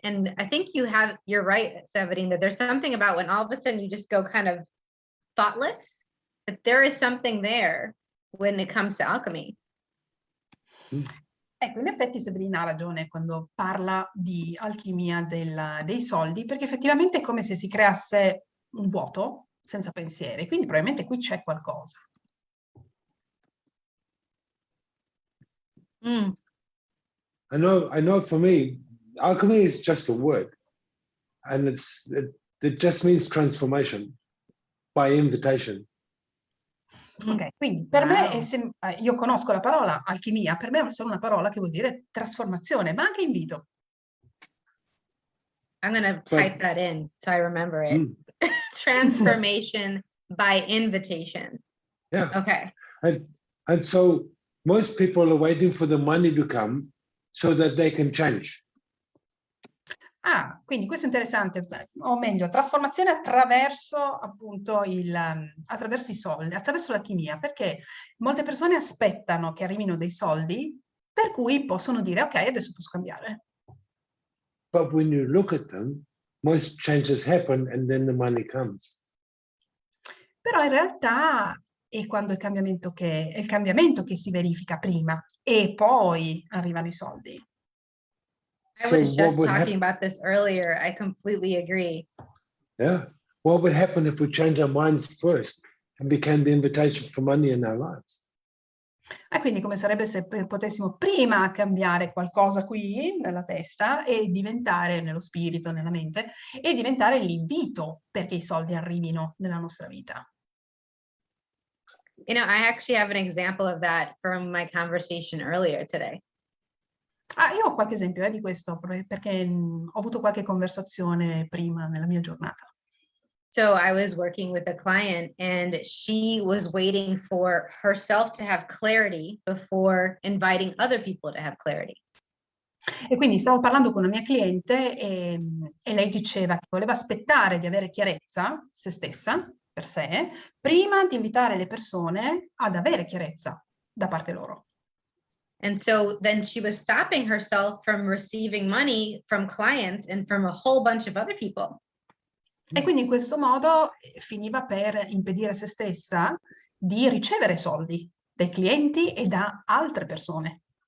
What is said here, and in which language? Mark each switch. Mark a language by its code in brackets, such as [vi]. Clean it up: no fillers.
[en] And I think you're right, Severin, that there's something about when all of a sudden you just go kind of thoughtless, that there is something there when it comes to alchemy. [it] Ecco, in effetti Severina ha ragione quando parla di alchimia dei soldi, perché effettivamente è come se si creasse un vuoto senza pensieri, quindi probabilmente qui c'è qualcosa. [en] I know for me, alchemy is just a word, and it just means transformation by invitation. [it] Ok, quindi per me io conosco la parola alchimia, per me è solo una parola che vuol dire trasformazione, ma anche invito. [en] I'm going to type that in so I remember it. Transformation by invitation. Yeah. Okay. And so most people are waiting for the money to come so that they can change. [it] Ah, quindi questo è interessante, o meglio, trasformazione attraverso appunto attraverso i soldi, attraverso l'alchimia, perché molte persone aspettano che arrivino dei soldi per cui possono dire ok, adesso posso cambiare. [en] But when you look at them, most changes happen and then the money comes. [it] Però in realtà è quando è il cambiamento che si verifica prima e poi arrivano i soldi. [en] I was just talking about this earlier. I completely agree. Yeah. What would happen if we change our minds first and became the invitation for money in our lives? [it] Quindi come sarebbe se potessimo prima cambiare qualcosa qui nella testa e diventare, nello spirito, nella mente, e diventare l'invito perché i soldi arrivino nella nostra vita. [en] You know, I actually have an example of that from my conversation earlier today. [it] Io ho qualche esempio di questo, perché ho avuto qualche conversazione prima nella mia giornata. [en] So I was working with a client and she was waiting for herself to have clarity before inviting other people to have clarity. [it] E quindi stavo parlando con una mia cliente e lei diceva che voleva aspettare di avere chiarezza, se stessa, per sé, prima di invitare le persone ad avere chiarezza da parte loro. [en] And so then she was stopping herself from receiving money from clients and from a whole bunch of other people. [it] E quindi in questo modo finiva per impedire a se stessa di ricevere soldi dai clienti e da altre persone.